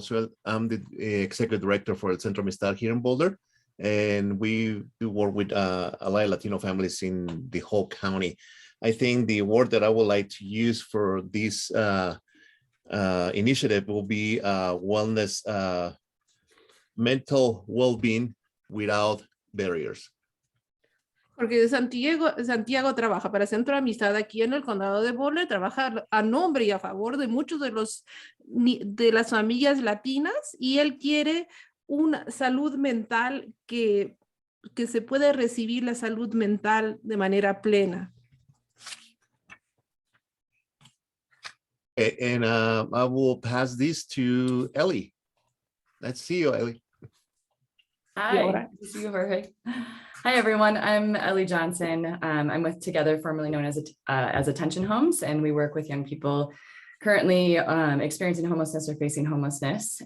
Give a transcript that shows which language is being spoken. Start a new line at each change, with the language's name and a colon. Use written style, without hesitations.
English: So I'm the executive director for el Centro Amistad here in Boulder, and we do work with a lot of Latino families in the whole county. I think the word that I would like to use for this initiative will be wellness, mental well-being without barriers.
Spanish: Porque de Santiago trabaja para Centro de Amistad aquí en el condado de Boulder, trabaja a nombre y a favor de muchos de las familias latinas, y él quiere una salud mental que se puede recibir la salud mental de manera plena.
English: And I will pass this to Ellie. Let's see you, Ellie. Hi, good to see you, Jorge. Hi, everyone. I'm Ellie Johnson. I'm with Together, formerly known as Attention Homes, and we work with young people currently experiencing homelessness or facing homelessness.